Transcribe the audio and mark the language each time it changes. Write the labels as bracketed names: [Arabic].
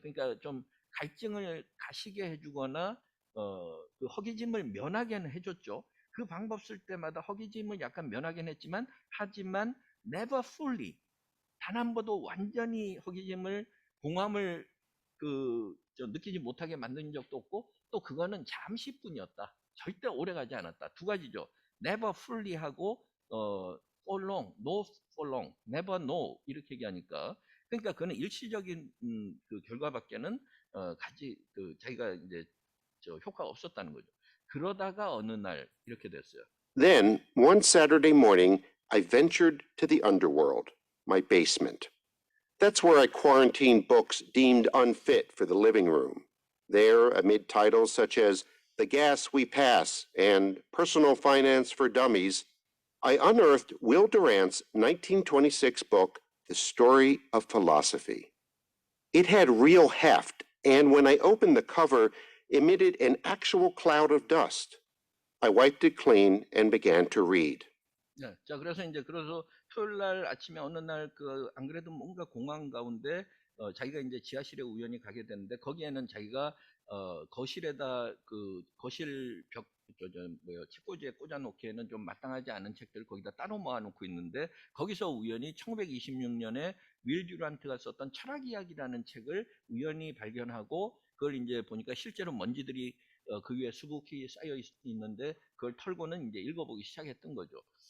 [Korean] 그러니까 좀 갈증을 가시게 해주거나 그 허기짐을 면하게는 해줬죠. 그 방법 쓸 때마다 허기짐을 약간 면하긴 했지만 하지만 [English] never fully [Korean] 단 한 번도 완전히 허기짐을 공함을 느끼지 못하게 만든 적도 없고 또 그거는 잠시뿐이었다. 절대 오래 가지 않았다. 두 가지죠. [English] never fully [Korean] 하고 [English] for long, no for long, never no [Korean] 이렇게 얘기하니까 그러니까 그는 일시적인 그 결과밖에는 자기가 이제 효과가 없었다는 거죠. 그러다가 어느 날 이렇게 됐어요. [English] Then, one Saturday morning, I ventured to the underworld, my basement. That's where I quarantined books deemed unfit for the living room. There, amid titles such as The Gas We Pass and Personal Finance for Dummies, I unearthed Will Durant's 1926 book, The Story of Philosophy. It had real heft, and when I opened the cover, emitted an actual cloud of dust. I wiped it clean and began to read. [Korean] 네, 자 그래서 토요일 날 아침에 어느 날 안 그래도 뭔가 공황 가운데 자기가 이제 지하실에 우연히 가게 됐는데 거기에는 자기가 거실에다 그 거실 벽 책꽂이에 꽂아놓기에는 좀 마땅하지 않은 책들을 거기다 따로 모아놓고 있는데 거기서 우연히 1926년에 윌 듀란트가 썼던 철학 이야기라는 책을 우연히 발견하고 그걸 이제 보니까 실제로 먼지들이 그 위에 수북히 쌓여 있는데 그걸 털고는 이제 읽어보기 시작했던 거죠.